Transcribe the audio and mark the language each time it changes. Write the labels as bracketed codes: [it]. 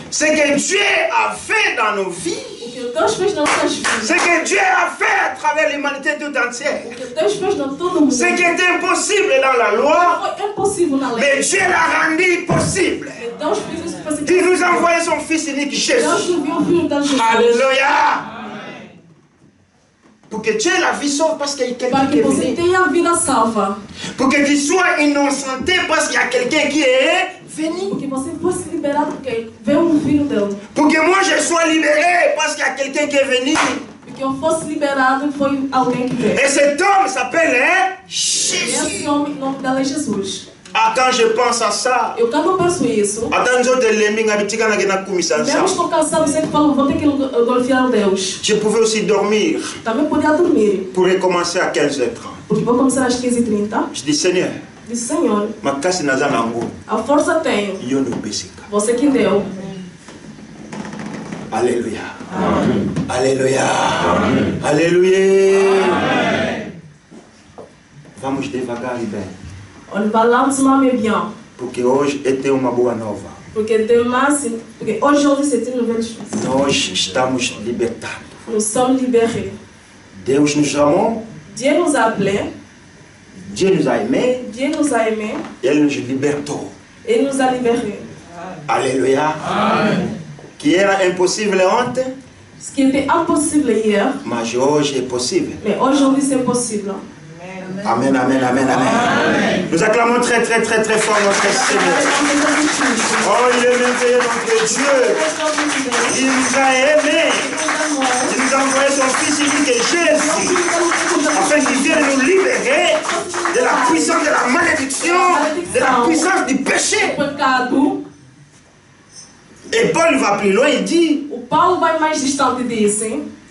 [fr] Ce que Dieu a fait dans nos vies, [pt] O que Deus fez nas nossas vidas. [fr] ce que Dieu a fait à travers l'humanité tout entière, [pt] O que Deus fez na todo mundo. [fr] ce qui était impossible dans la loi, [pt] Foi impossível na lei. [fr] mais Dieu l'a rendu possible. [pt] Deus fez isso para [fr] Il nous a envoyé son Fils unique [pt] Deus [fr] Jésus. [pt] enviou o Filho de Jesus. [fr] Alléluia. Pour que tu aies la vie sauve parce qu'il y a [pt] Para [fr] quelqu'un qui [pt] que [fr] est [pt] você [fr] venu. [pt] tenha a vida salva. [fr] Pour que tu sois innocenté parce qu'il y a quelqu'un qui est venu. [pt] Porque você fosse liberado porque veio um filho dele. [fr] Pour que moi je sois libéré parce qu'il y a quelqu'un qui est venu. [pt] Porque eu fosse liberado foi alguém que veio. [fr] Et cet homme s'appelle [pt] E [fr] Jésus. [pt] esse homem, o nome dela é Jesus. [fr] Ah, quand je pense à ça, [pt] Eu quando eu penso isso, mesmo estou cansado, sempre falo, vou ter que glorificar a Deus. [fr] je pouvais aussi dormir [pt] Também podia dormir, [fr] pour recommencer à 15h30. [pt] porque vou começar às 15h30. [fr] Je dis Seigneur, [pt] Disse, Senhor, [ln] makasi naza nango, [pt] a força tenho, [ln] yo no besika. [pt] você que deu. [fr] Alléluia. Alléluia. Alléluia. [pt] Vamos devagar e bem, Olha, falamos mais bem, porque hoje é uma boa nova. porque hoje [fr] c'est une nouvelle chose. [pt] Nós estamos libertados. [fr] Nous sommes libérés. [pt] Deus nos amou, [fr] Dieu nous a appelés, Dieu nous a aimés, Dieu nous a aimés, [pt] Ele nos libertou. [fr] et nous a libérés. Alléluia. [pt] Que era impossível ontem, [fr] Ce qui était impossible hier, [pt] mas hoje é possível. [fr] mais aujourd'hui c'est possible. Amen, amen, amen, amen. Nous acclamons très, très, très, très fort notre Seigneur. Oh, il est merveilleux notre Dieu. Il nous a aimés. Il nous a envoyé son Fils unique Jésus, afin qu'il vienne nous libérer de la puissance de la malédiction, de la puissance du péché. [pt] Pecado. [fr] Et Paul va plus loin, il dit, [pt] O Paulo vai mais distante disso, hein?